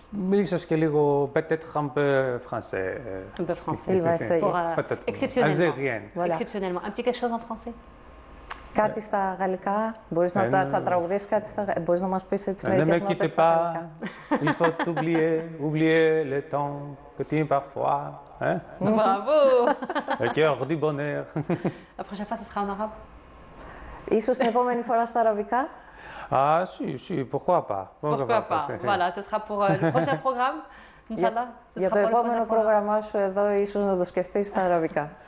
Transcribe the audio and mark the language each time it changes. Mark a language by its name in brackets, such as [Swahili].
[Greek] Ίσως και λίγο [French] peut-être un peu français. Un peu français. Il va essayer. Exceptionnellement. Un petit quelque chose en français. [Greek] Κάτι στα γαλλικά. Μπορείς να θα τραγουδήσεις κάτι στα γαλλικά. Μπορείς να μας πεις έτσι μερικές νότες στα γαλλικά. [French] Il faut oublier le temps que tu es parfois. Bravo. Le cœur du bonheur. La prochaine fois, ce sera en arabe. [Greek] Ίσως την επόμενη φορά στα αραβικά. [French] Ah, si, pourquoi pas. Pourquoi pas. Voilà, ce sera pour le prochain programme. Inch'Allah. [Greek] Για το επόμενο πρόγραμμά σου εδώ, ίσως να το σκεφτείς στα αραβικά.